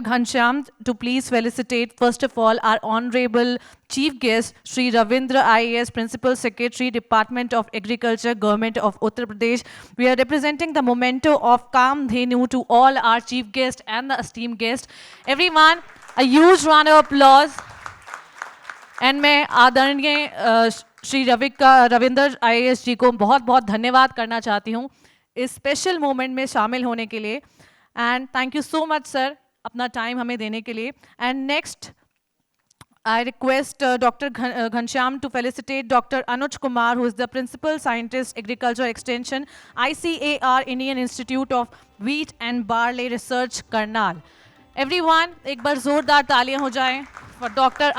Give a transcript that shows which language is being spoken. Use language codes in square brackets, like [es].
[en] Ghanshyam to please felicitate, first of all, our honorable chief guest, Sri Ravindra IAS, Principal Secretary, Department of Agriculture, Government of Uttar Pradesh. We are representing the memento of Kam Dhenu to all our chief guests and the esteemed guests. Everyone, a huge round of applause. [hi] And मैं आदरणीय Shri Ravindra IAS जी को बहुत बहुत धन्यवाद करना चाहती हूँ इस स्पेशल मोमेंट में शामिल होने के लिए. [en] and thank you so much sir [hi] अपना टाइम हमें देने के लिए. [en] And next I request Dr. Ghanshyam to felicitate Dr. Anuj Kumar, who is the Principal Scientist, Agriculture Extension, ICAR, Indian Institute of Wheat and Barley Research, Karnal. [hi] Everyone, एक बार जोरदार तालियां हो जाएं for Dr.